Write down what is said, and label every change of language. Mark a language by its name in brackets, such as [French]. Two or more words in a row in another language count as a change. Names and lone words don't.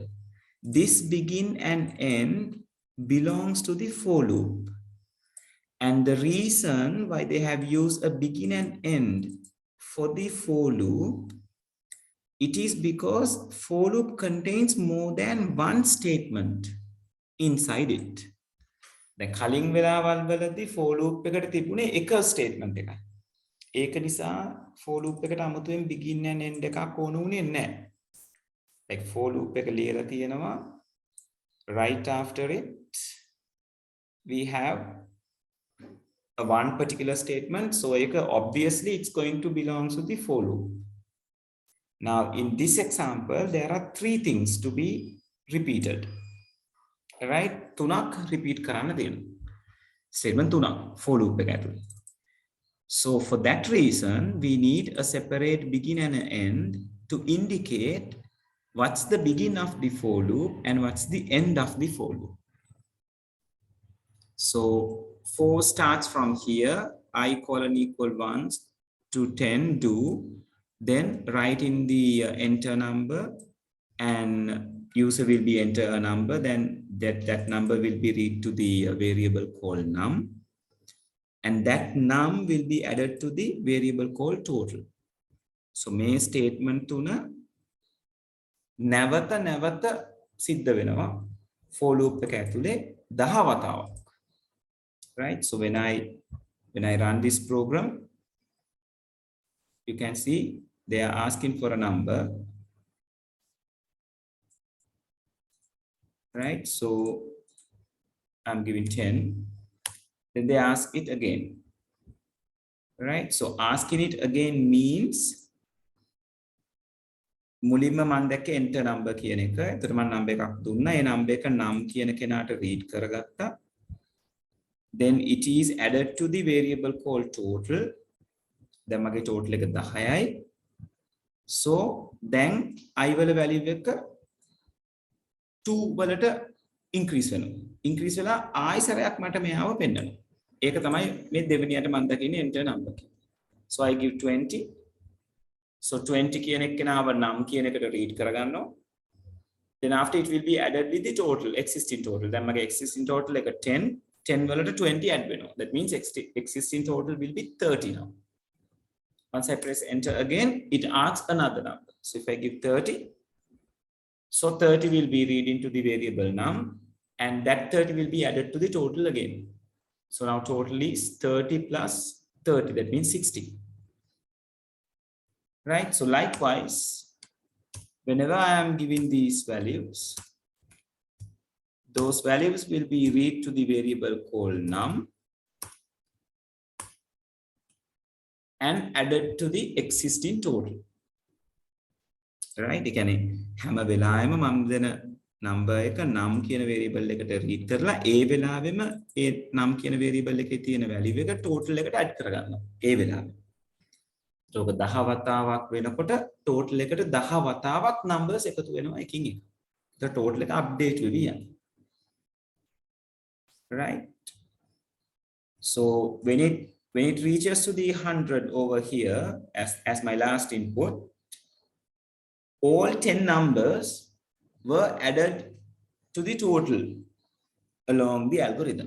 [English] This begin and end belongs to the for loop. And the reason why they have used a begin and end for the for loop, it is because for loop contains more than one statement inside it. [Sinhala] දැන් කලින් වෙලාවල් වලදී [English] for loop [Sinhala] එකට තිබුණේ එක statement එකයි. ඒක නිසා [English] for loop [Sinhala] එකට අමුතුවෙන් [English] begin and end [Sinhala] එකක් ඕන උනේ නැහැ. [English] like for loop [Sinhala] එක ලියලා තියෙනවා. [English] Right after it we have a one particular statement, so obviously it's going to belong to the for loop. Now in this example there are three things to be repeated, right? තුනක් repeat කරන්න දෙනවා. statement තුනක් for loop එක ඇතුලේ. So for that reason we need a separate begin and an end to indicate what's the begin of the for loop and what's the end of the for loop. So 4 starts from here, I colon equal 1 to 10 do, then write in the enter number and user will be enter a number, then that number will be read to the variable called num, and that num will be added to the variable called total. [Sinhala] So මේ statement තුන නැවත සිද්ධ වෙනවා [English] for loop [Sinhala] එක ඇතුලේ 10 වතාවක්. [English] Right? So when I run this program, you can see they are asking for a number. Right? So I'm giving 10. Then they ask it again. Right? So asking it again means [Sinhala] මුලින්ම මම දැක්ක [English] enter number [Sinhala] කියන එක. එතකොට මම number එකක් දුන්නා. ඒ number එක num කියන කෙනාට read කරගත්තා. [English] Then it is added to the variable called total. [Sinhala] දැන් මගේ total එක 10යි. So then I වල value එක 2 වලට increase වෙනවා. increase වෙලා ආයි සැරයක් මට මෙයාව පෙන්නනවා. ඒක තමයි මේ දෙවෙනියට මම දකින්නේ [English] enter number. So I give 20. So 20 [Sinhala] කියන එක්කෙනාව num කියන එකට read කරගන්නවා. [English] Then after it will be added with the total, existing total. [Sinhala] දැන් මගේ [English] existing total [Sinhala] එක 10. 10 වලට 20 add වෙනවා. [English] That means existing total will be 30 now. Once I press enter again, it asks another number. So if I give 30, so 30 will be read into the variable num, and that 30 will be added to the total again. So now total is 30 plus 30, that means 60. Right? So likewise, whenever I am giving these values, those values will be read to the variable called num and added to the existing total. Right? [Sinhala] එකනේ හැම වෙලාවෙම මම දෙන number එක num කියන variable එකට read කරලා ඒ වෙලාවෙම ඒ num කියන variable එකේ තියෙන value එක total එකට add කරගන්නවා. ඒ වෙලාවෙ. ඒක 10 වතාවක් වෙනකොට total එකට 10 වතාවක් numbers එකතු වෙනවා එකින් එක. [English] The total [Sinhala] එක update වෙවි යනවා. [English] Right? So when it reaches to the 100 over here as my last input, all 10 numbers were added to the total along the algorithm.